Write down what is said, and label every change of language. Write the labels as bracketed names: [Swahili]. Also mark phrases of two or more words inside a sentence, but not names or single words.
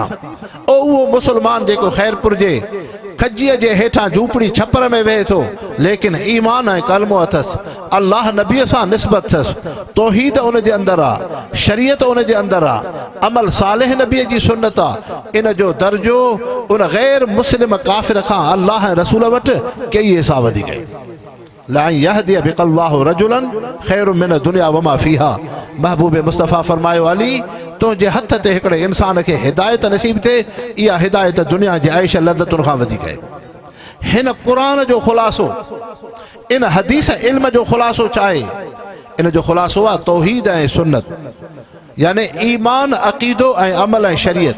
[Sindhi] उहो मुसलमान जेको ख़ैरपुर जे कजीअ जे हेठां झूपड़ी छपर में वेहे थो, लेकिन ईमान ऐं कलमो अथसि, अल्लाह नबीअ सां निस्बत अथसि, तौहीद उन जे अंदरि आहे, शरीयत उन जे अंदरि आहे, अमल सालिह नबीअ जी सुन्नत आहे। इन जो दर्जो उन ग़ैर मुस्लिम काफ़िर खां अल्लाह ऐं रसूल वटि कई हिसाब वधीक आहे। [Arabic] لا يهدي بك الله رجلا خير من الدنيا وما فيها. [Sindhi] महबूब मुस्तफ़ा फरमायो, अली तुंहिंजे हथ ते हिकिड़े इंसान खे हिदायत नसीब थिए, इहा हिदायत दुनिया जे आयश लज़तुनि खां वधीक आहे। हिन क़ुरान जो ख़ुलासो, इन हदीस इल्म जो ख़ुलासो चाहे, इन जो ख़ुलासो आहे तौहीद ऐं सुन्नत, यानी ईमान, अक़ीदो ऐं अमल ऐं शरीयत।